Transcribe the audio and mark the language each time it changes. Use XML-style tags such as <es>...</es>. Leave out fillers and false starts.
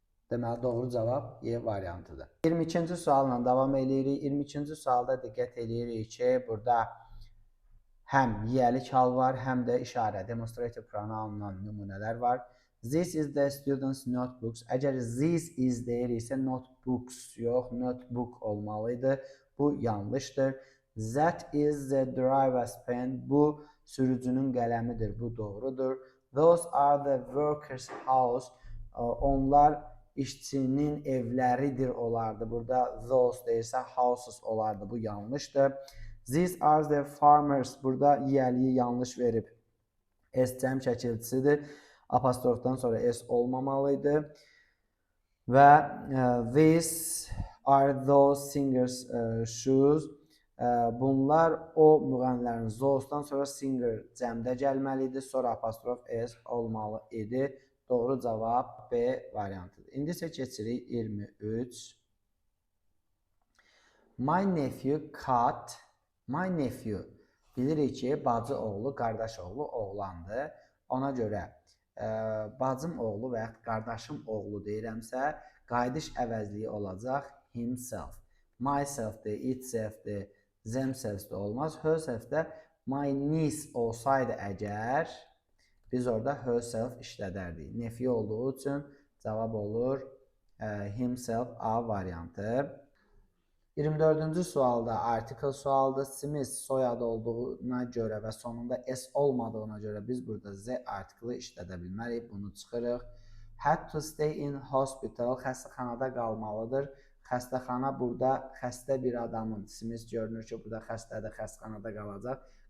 <az>Deməli, doğru cavab E variantıdır. 22-ci sualla davam edirik. 22-ci sualda diqqət edirik ki, burada həm yiyəlik hal var, həm də işarə, demonstrative pronoundan nümunələr var.</az> <en>This is the student's notebooks.</en> <az>Əgər this is deyiriksə, notebooks yox, notebook olmalıydı. Bu yanlışdır.</az> <en>That is the driver's pen.</en> <az>Bu sürücünün qələmidir. Bu doğrudur.</az> <en>Those are the worker's house.</en> <az>Onlar işçinin evləridir olardı. Burada those deyirsə houses olardı. Bu yanlışdır.</az> <en>These are the farmers.</en> <az>Burada yiyəliyi yanlış verib. S cəm şəkilçisidir. Apostrofdan sonra S olmamalıydı.</az> <en>Və these are those singers shoes.</en> <az>Bunlar o müğənnilərin those'dan sonra singer cəmdə gəlməlidir. Sonra apostrof S olmalı idi. Doğru cavab B variantıdır. İndi isə keçirik 23.</az> <en>My nephew cut. My nephew.</en> <az>Bilirik ki, bacı oğlu, qardaş oğlu oğlandır. Ona görə bacım oğlu və ya qardaşım oğlu deyirəmsə, qayıdış əvəzliyi olacaq himself. Myself-dir, itself-dir, themselves-dir olmaz. Herself-də my niece olsaydı əgər, biz orada herself işlədərdik. Nephew olduğu üçün cavab olur himself A variantı. 24-cü sualda article sualdır. Smith soyadı olduğuna görə və sonunda S olmadığına görə biz burada Z article işlədə bilmərik. Bunu çıxırıq.</az> <en>Had to stay in hospital.</en> <az>Xəstəxanada qalmalıdır. Xəstəxana burada xəstə bir adamın. Smith görünür ki, burada xəstədir, xəstəxanada qalacaq.</az>